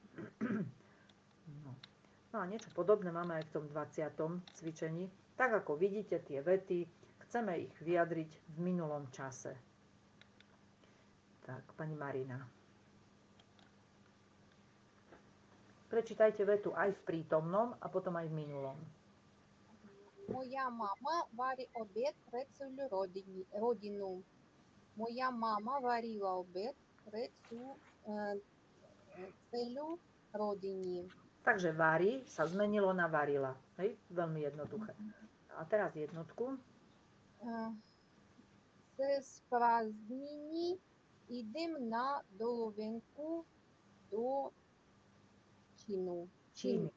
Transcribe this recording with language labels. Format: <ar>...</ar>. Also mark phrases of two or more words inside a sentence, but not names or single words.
<sk>No a niečo podobné máme aj v tom 20. cvičení. Tak ako vidíte tie vety, chceme ich vyjadriť v minulom čase. Tak, pani Marina. Prečítajte vetu aj v prítomnom a potom aj v minulom.</sk> <ru>Моя мама варит обед</ru> <sk>pre celú rodinu.</sk> <ru>Моя мама варила обед</ru> <sk>pre celú rodinu. Takže varí sa zmenilo na varila. Hej? Veľmi jednoduché. A teraz jednotku. Cez prázdniny idem na dovolenku do Číny.</sk>